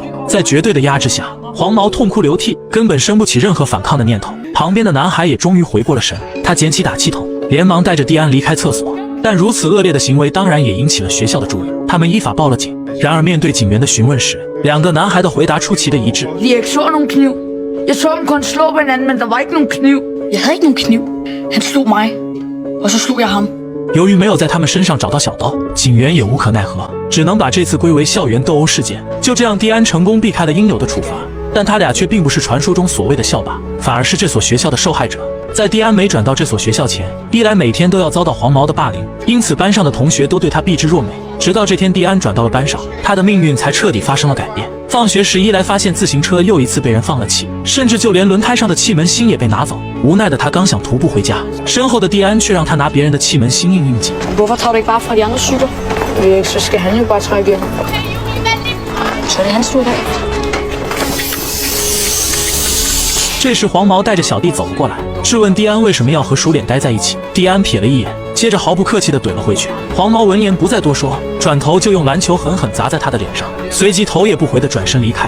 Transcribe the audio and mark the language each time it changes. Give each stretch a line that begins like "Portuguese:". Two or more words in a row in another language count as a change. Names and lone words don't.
Chinese: 在绝对的压制下，黄毛痛哭流涕，根本生不起任何反抗的念头。旁边的男孩也终于回过了神，他捡起打气筒，连忙带着蒂安离开厕所。但如此恶劣的行为当然也引起了学校的注意，他们依法报了警。然而面对警员的询问时，两个男孩的回答出奇的一致。
Danish: Jeg så nogen kniv. Jeg så dem kun slå på hinanden, men der var ikke nogen kniv. Jeg havde ikke nogen kniv. Han slog mig, og så slog jeg ham.
Chinese: 由于没有在他们身上找到小刀，警员也无可奈何，只能把这次归为校园斗殴事件。就这样，蒂安成功避开了应有的处罚，但他俩却并不是传说中所谓的校霸，反而是这所学校的受害者。在蒂安没转到这所学校前，伊莱每天都要遭到黄毛的霸凌，因此班上的同学都对他避之若美。直到这天，蒂安转到了班上，他的命运才彻底发生了改变。放学时，伊莱发现自行车又一次被人放了气，甚至就连轮胎上的气门芯也被拿走。无奈的他刚想徒步回家，身后的蒂安却让他拿别人的气门芯应急。
Danish: Hvorfor tager du ikke bare fra de andre cykler? Så skal han jo bare trække igen. Så er det hans tur i dag.
Chinese: 这时，黄毛带着小弟走了过来，质问蒂安为什么要和熟脸待在一起。蒂安瞥了一眼，接着毫不客气地怼了回去。黄毛闻言不再多说，转头就用篮球狠狠砸在他的脸上，随即头也不回地转身离开。